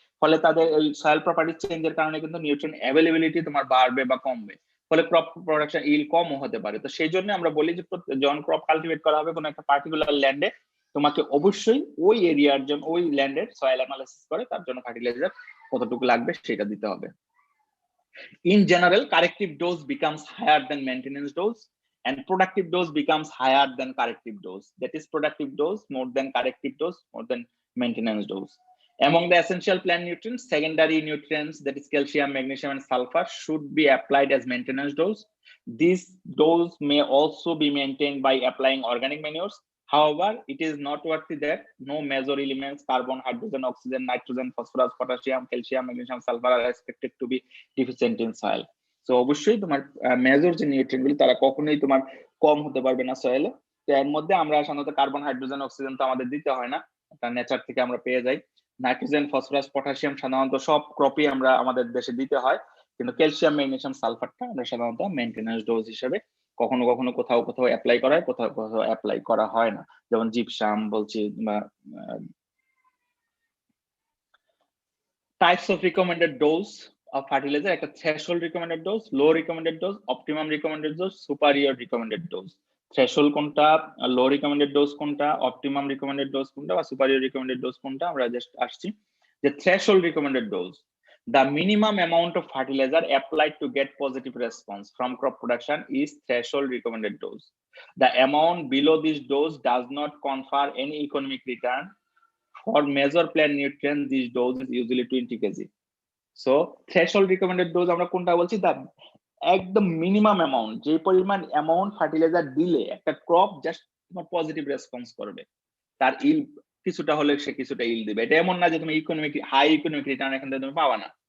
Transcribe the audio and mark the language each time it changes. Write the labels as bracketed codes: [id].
[bn] ফলে তাদের ওই সয়েল প্রপার্টিস চেঞ্জের কারণে কিন্তু নিউট্রিয়েন্ট অ্যাভেলেবিলিটি তোমার বাড়বে বা কমবে, ফলে ক্রপ প্রোডাকশন ইল কমও হতে পারে। তো সেই জন্য আমরা বলি যে যখন ক্রপ কালটিভেট করা হবে কোনো একটা পার্টিকুলার ল্যান্ডে, তোমাকে অবশ্যই ওই এরিয়ার জন্য ওই ল্যান্ডের সয়েল অ্যানালাইসিস করে তার জন্য ফার্টিলাইজার কতটুকু লাগবে সেটা দিতে হবে। [en] In general, corrective dose becomes higher than maintenance dose, and productive dose becomes higher than corrective dose. That is, productive dose more than corrective dose more than maintenance dose. Among the essential plant nutrients, secondary nutrients, that is calcium, magnesium, and sulfur, should be applied as maintenance dose. This dose may also be maintained by applying organic manures. However, it is noteworthy that no major elements, carbon, hydrogen, oxygen, nitrogen, phosphorus, potassium, calcium, magnesium, sulfur, are expected to be deficient in soil. [bn] So অবশ্যই তোমার major যে nutrient গুলি তারা কখনোই তোমার কম হতে পারবে না সয়েলে। তো এর মধ্যে আমরা সাধারণত কার্বন, হাইড্রোজেন, অক্সিজেন তো আমাদের দিতে হয় না, এটা নেচার থেকে আমরা পেয়ে যাই। নাইট্রোজেন, ফসফরাস, পটাশিয়াম সাধারণত সব ক্রপই আমরা আমাদের দেশে দিতে হয়, কিন্তু ক্যালসিয়াম, ম্যাগনেসিয়াম, সালফারটা আমরা সাধারণত মেইনটেনেন্স ডোজ হিসেবে কখনো কখনো কোথাও কোথাও অ্যাপ্লাই করা হয়, কোথাও কোথাও অ্যাপ্লাই করা হয় না। যেমন জিপসাম বলছি বা [en] Types of recommended dose of fertilizer, একটা threshold recommended dose, low recommended dose, optimum recommended dose, superior recommended dose. threshold কোনটা, low recommended dose কোনটা, optimum recommended dose কোনটা বা superior recommended dose কোনটা, [bn] আমরা জাস্ট আসছি যে [en] threshold recommended dose, the minimum amount of fertilizer applied to get positive response from crop production is threshold recommended dose. The amount below this dose does not confer any economic return. For major plant nutrients, this dose is usually 20 kg. [bn] So threshold recommended dose আমরা কোনটা বলছি? দা একদম minimum amount, যে পরিমাণ amount fertiliser দিলে একটা crop just তোমার positive response করবে, তার ইল কিছুটা হলে সে কিছুটা ইল দিবে। এটা এমন না যে তুমি ইকোনমিক হাই ইকোনমিক রিটার্ন এখান থেকে তুমি পাবা না,